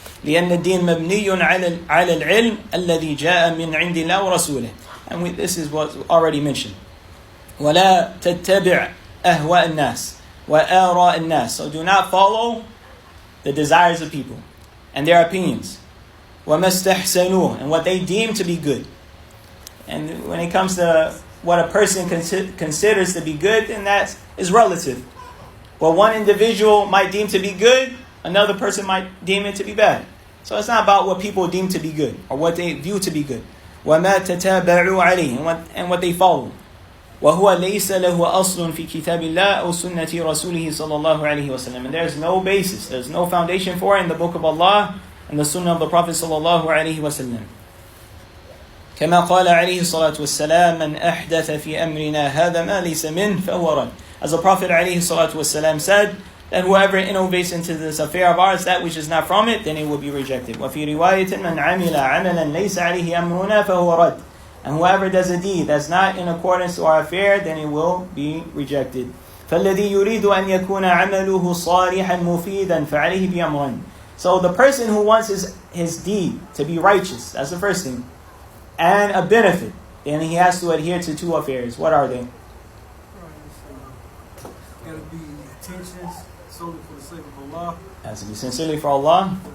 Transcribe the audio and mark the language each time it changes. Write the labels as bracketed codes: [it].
[ar] لأن الدين مبني على العلم الذي جاء من عند الله ورسوله. [en] And this is what already mentioned. [ar] ولا تتبع أهواء الناس وآراء الناس. [en] So do not follow the desires of people and their opinions. [ar] وما استحسنوه. [en] And what they deem to be good. And when it comes to what a person considers to be good, then that is relative. What one individual might deem to be good, another person might deem it to be bad. So it's not about what people deem to be good or what they view to be good. [ar] وَمَا تَتَابَعُوا عَلَيْهِ. [en] And what they follow. [ar] وَهُوَ لَيْسَ لَهُ أَصْلٌ فِي كِتَابِ اللَّهِ أَوْ سُنَّةِ رَسُولِهِ صَلَّى اللَّهُ عَلَيْهِ وَسَلَّمَ. [en] And there's no basis, there's no foundation for it in the book of Allah and the sunnah of the Prophet [ar] صلى الله عليه وسلم. كما قال عليه الصلاة والسلام من أحدث في أمرنا هذا ما ليس منه فهو رد. [en] As the Prophet [ar] عليه الصلاة والسلام [en] said, that whoever innovates into this affair of ours, that which is not from it, then it will be rejected. [ar] وفي رواية من عمل عملا ليس عليه أمرنا فهو رد. [en] And whoever does a deed that's not in accordance to our affair, then it will be rejected. [ar] فالذي يريد أن يكون عمله صالحا مفيدا فعليه بأمرين. [en] So the person who wants his deed to be righteous, that's the first thing, and a benefit, then he has to adhere to two affairs. What are they? Got to be intentions solely for the sake of Allah. It has to be sincerely for Allah.